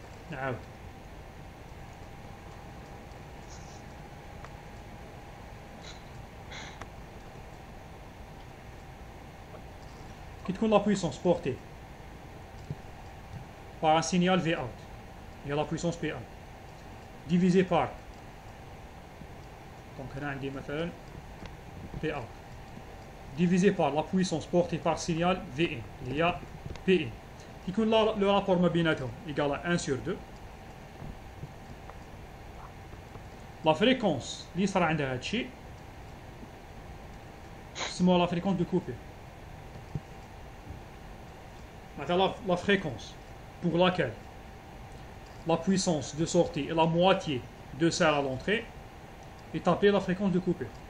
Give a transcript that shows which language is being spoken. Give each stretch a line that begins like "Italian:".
Arabic: نعاود
French: qui
Arabic: تكون
French: la puissance portée par un signal V out, il y a la puissance P1 divisé par, donc
Arabic: هنا عندي مثلا
French: P out divisé par la puissance portée par signal V1 il y a P1 qui
Arabic: يكون
French: le rapport
Arabic: ما بيناتهم
French: égal à 1 sur 2. la fréquence
Arabic: اللي صار عندها هذا الشيء اسمها
French: la fréquence de coupure. La fréquence pour laquelle la puissance de sortie est la moitié de celle à l'entrée est appelée la fréquence de coupure.